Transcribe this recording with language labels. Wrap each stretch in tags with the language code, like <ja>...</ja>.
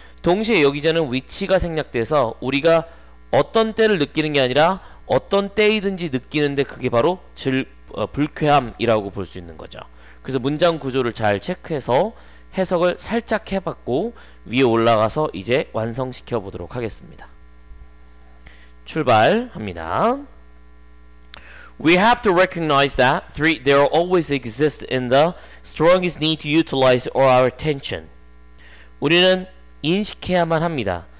<ko>동시에 여기저는 which가 생략돼서 우리가 어떤 때를 느끼는 게 아니라 어떤 때이든지 느끼는데 그게 바로 불쾌함이라고 볼 수 있는 거죠. 그래서 문장 구조를 잘 체크해서 해석을 살짝 해봤고 위에 올라가서 이제 완성시켜 보도록 하겠습니다. 출발합니다.</ko> <en>We have to recognize that there always exists in the strongest need to utilize our attention.</en> <ko>우리는 인식해야만 합니다.</ko>